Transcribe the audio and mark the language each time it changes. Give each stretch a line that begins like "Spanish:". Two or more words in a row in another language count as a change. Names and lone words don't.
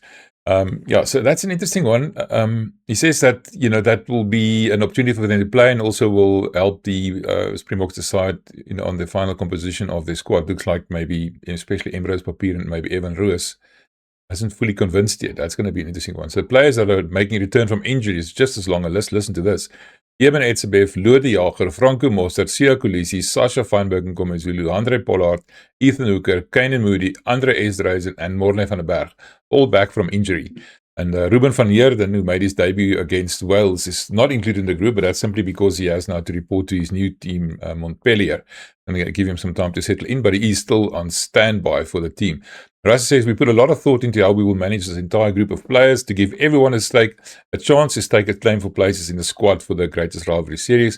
English: So that's an interesting one. He says that that will be an opportunity for them to play, and also will help the Springboks decide on the final composition of their squad. Looks like maybe, especially Emrose Papier and maybe Evan Roos, hasn't fully convinced yet. That's going to be an interesting one. So players that are making a return from injuries, just as long a list. Listen to this: Eben Etzebeth, Lode Jager, Franco Mostert, Siya Kolisi, Sasha Feinberg and Komazulu, Andre Pollard, Ethan Hooker, Kane Moody, Andre Esdreisen, and Morne van der Berg, all back from injury. And Ruben van Heerden, who made his debut against Wales, is not included in the group, but that's simply because he has now to report to his new team, Montpellier. I'm going to give him some time to settle in, but he is still on standby for the team. Rassie says, we put a lot of thought into how we will manage this entire group of players to give everyone a chance to stake a claim for places in the squad for the Greatest Rivalry Series.